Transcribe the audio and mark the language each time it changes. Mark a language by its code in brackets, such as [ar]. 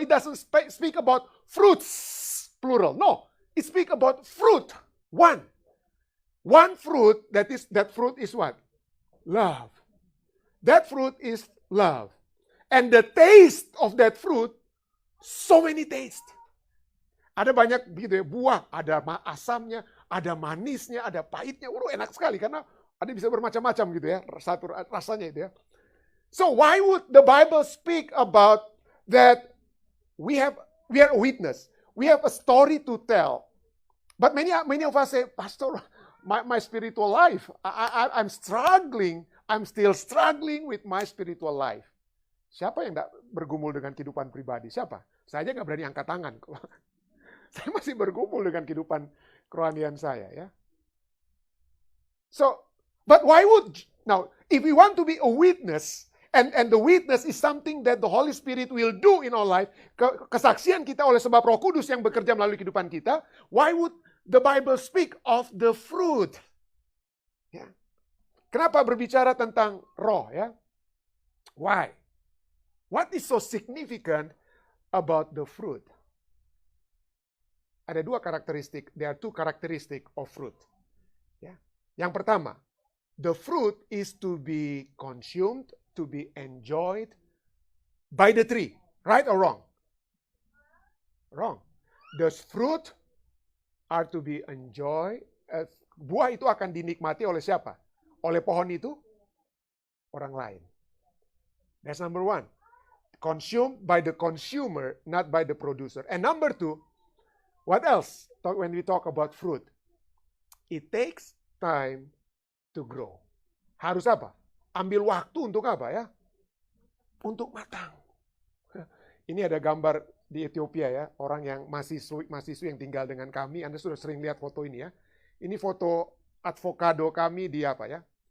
[en] It doesn't speak about fruits, plural. No, it speak about fruit. One fruit, that fruit is what? Love. That fruit is love. And the taste of that fruit, so many taste. [id] Ada banyak gitu ya, buah, ada asamnya, ada manisnya, ada pahitnya. Enak sekali karena ada bisa bermacam-macam gitu ya, satu rasanya itu ya. [en] So why would the Bible speak about that we are a witness. We have a story to tell. But many of us say, Pastor, my spiritual life, I'm struggling. I'm still struggling with my spiritual life. [id] Siapa yang tidak bergumul dengan kehidupan pribadi? Siapa? Saya aja nggak berani angkat tangan. Saya masih bergumul dengan kehidupan kerohanian saya ya. [en] So, but why would, now, if we want to be a witness, and the witness is something that the Holy Spirit will do in our life, [id] kesaksian kita oleh sebab Roh Kudus yang bekerja melalui kehidupan kita, [en] why would the Bible speak of the fruit? Ya. [id] Kenapa berbicara tentang roh ya? Why? [en] What is so significant about the fruit? [id] Ada dua karakteristik, [en] there are two characteristics of fruit. Ya. [id] Yang pertama, [en] the fruit is to be consumed, to be enjoyed by the tree. Right or wrong? Wrong. The fruit are to be enjoyed. [id] Buah itu akan dinikmati oleh siapa? Oleh pohon itu? Orang lain. [en] That's number one. Consumed by the consumer, not by the producer. And number two, what else when we talk about fruit? It takes time to grow. [id] Harus apa? Ambil waktu untuk apa ya? Untuk matang. Ini ada gambar di Ethiopia ya, orang yang mahasiswa yang tinggal dengan kami. Anda sudah sering lihat foto ini ya. Ini foto avocado kami di apa ya?